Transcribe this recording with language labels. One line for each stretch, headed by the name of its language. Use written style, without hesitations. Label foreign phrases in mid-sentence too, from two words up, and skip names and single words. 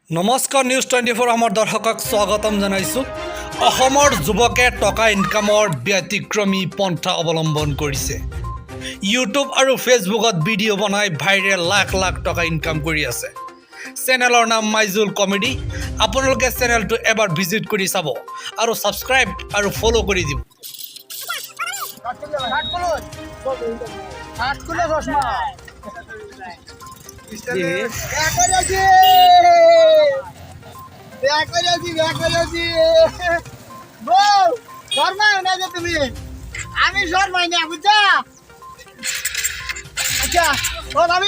Assamese: নমস্কাৰ নিউজ 24 আমাৰ দৰ্শকক স্বাগতম জনাইছোঁ। অসমৰ যুৱকে টকা ইনকামৰ ব্যতিক্ৰমী পন্থা অৱলম্বন কৰিছে। ইউটিউব আৰু ফেচবুকত ভিডিঅ' বনাই ভাইৰেল লাখ লাখ টকা ইনকাম কৰি আছে। চেনেলৰ নাম মাইজুল কমেডি। আপোনালোকে চেনেলটো এবাৰ ভিজিট কৰি চাব আৰু ছাবস্ক্ৰাইব আৰু ফ'ল' কৰি দিব।
Bangla: তুমি আমি শর্মাই না বুঝছা আচ্ছা ও ভাবি